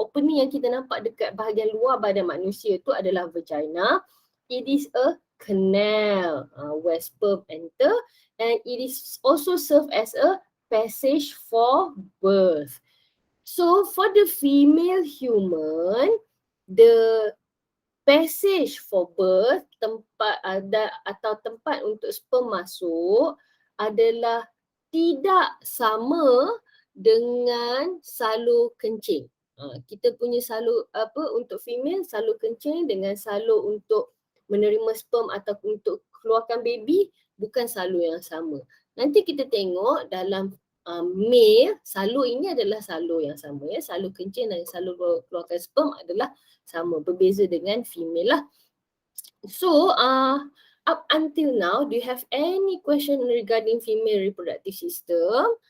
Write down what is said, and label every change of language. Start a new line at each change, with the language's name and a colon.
Malay: Opening yang kita nampak dekat bahagian luar badan manusia tu adalah vagina.
English: It is a canal where sperm enter, and it is also serve as a passage for birth. So for the female human, the passage for birth,
Malay: tempat untuk sperm masuk adalah tidak sama dengan salur kencing. Kita punya salur untuk female, salur kencing dengan salur untuk menerima sperm atau untuk keluarkan baby bukan salur yang sama. Nanti kita tengok dalam male, salur ini adalah salur yang sama ya. Salur kencing dan salur keluarkan sperm adalah sama, berbeza dengan female lah.
English: So up until now, do you have any question regarding female reproductive system?